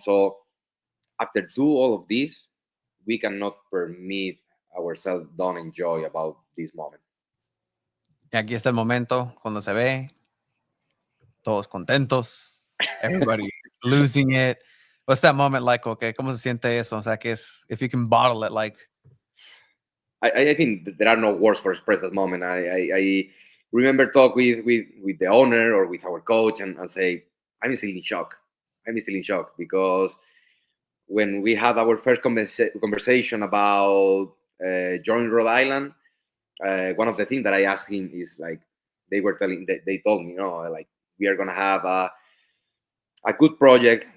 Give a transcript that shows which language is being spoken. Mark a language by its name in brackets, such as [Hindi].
[English] So after do all of this, we cannot permit ourselves don't enjoy about this moment. [Spanish] Y aquí está el momento cuando se ve todos contentos, [English] everybody losing it. What's that moment like, okay? [Spanish] ¿Cómo se siente eso? O sea, que es, [English] if you can bottle it, like, I think that there are no words for express that moment. I remember talk with the owner or with our coach and say, I'm still in shock. I'm still in shock because when we had our first conversation about joining Rhode Island, one of the things that I asked him is like, they told me, like, we are gonna have a good project.